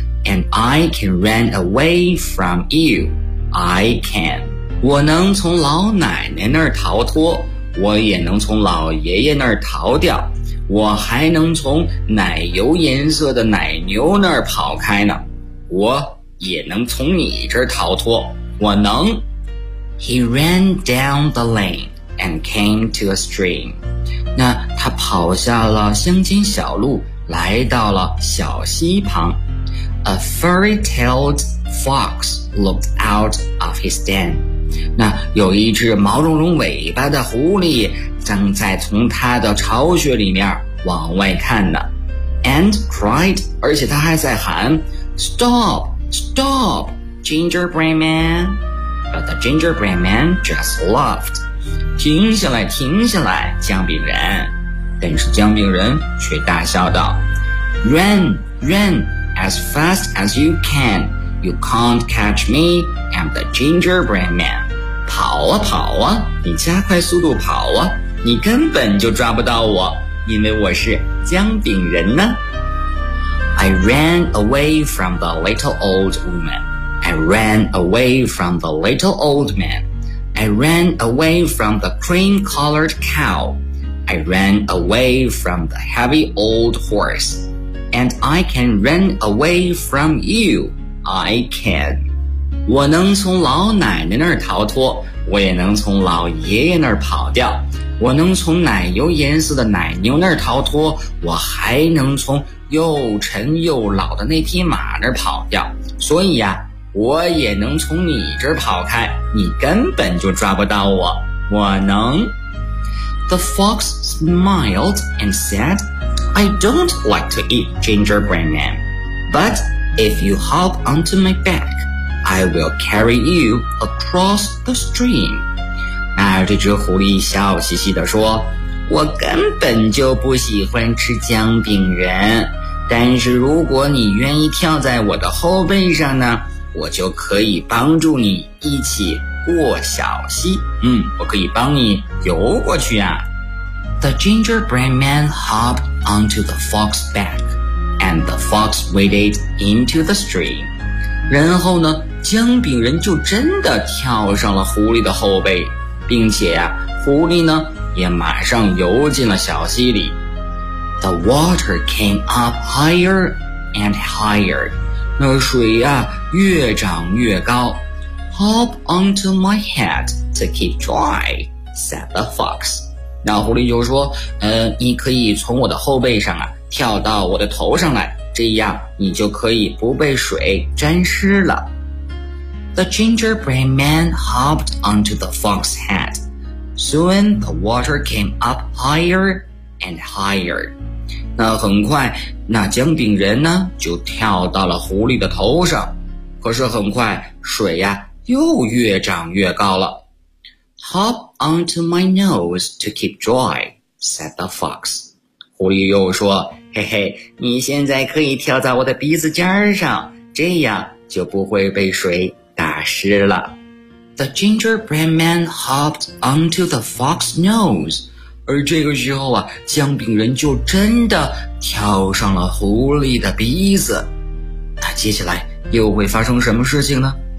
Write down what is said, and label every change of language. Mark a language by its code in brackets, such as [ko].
[en] and I can run away from you. I can. [zh] 我能从老奶奶那儿逃脱，我也能从老爷爷那儿逃掉，我还能从奶油颜色的奶牛那儿跑开呢。我也能从你这儿逃脱，我能。 [en] He ran down the lane and came to a stream. [zh] 那他跑下了乡间小路，来到了小溪旁。 [en] A furry-tailed fox looked out of his den. [zh] 那有一只毛茸茸尾巴的狐狸正在从他的巢穴里面往外看呢。 [en] And cried, [zh] 而且他还在喊 [en] Stop, stop, gingerbread man. But the gingerbread man just laughed. [zh] 停下来，停下来，姜饼人。但是姜饼人却大笑道 [en] Run, run, as fast as you can. You can't catch me, I'm the gingerbread man. [zh] 跑啊跑啊，你加快速度跑啊，你根本就抓不到我，因为我是姜饼人呢。 [en] I ran away from the little old woman. I ran away from the little old man. I ran away from the cream-colored cow. I ran away from the heavy old horse. And I can run away from you. I can. [zh] 我能从老奶奶那儿逃脱，我也能从老爷爷那儿跑掉。我能从奶油颜色的奶牛那儿逃脱，我还能从又沉又老的那匹马那儿跑掉。所以呀，我也能从你这儿跑开，你根本就抓不到我，我能。 [en] The fox smiled and said, I don't like to eat gingerbread man, but if you hop onto my back, I will carry you across the stream. [zh] 那这只狐狸笑嘻嘻地说，我根本就不喜欢吃姜饼人，但是如果你愿意跳在我的后背上呢，我就可以帮助你一起过小溪。嗯，我可以帮你游过去啊。 [en] The gingerbread man hopped onto the fox's back, and the fox waded into the stream. [zh] 然后呢，姜饼人就真的跳上了狐狸的后背，并且啊，狐狸呢，也马上游进了小溪里。 [en] The water came up higher and higher. [zh] 那水呀、啊、越涨越高。 [en] Hop onto my head to keep dry, said the fox. [zh] 那狐狸就说，你可以从我的后背上啊跳到我的头上来，这样你就可以不被水沾湿了。 [en] The gingerbread man hopped onto the fox's head. Soon the water came up higher and higher. [zh] 那很快，那姜饼人呢，就跳到了狐狸的头上。可是很快，水呀，又越涨越高了。 [en] Hop onto my nose to keep dry, said the fox. [zh] 狐狸又说，嘿嘿，你现在可以跳在我的鼻子尖上，这样就不会被水打湿了。 [en] The gingerbread man hopped onto the fox's nose. [zh] 而这个时候啊，姜饼人就真的跳上了狐狸的鼻子。那接下来又会发生什么事情呢？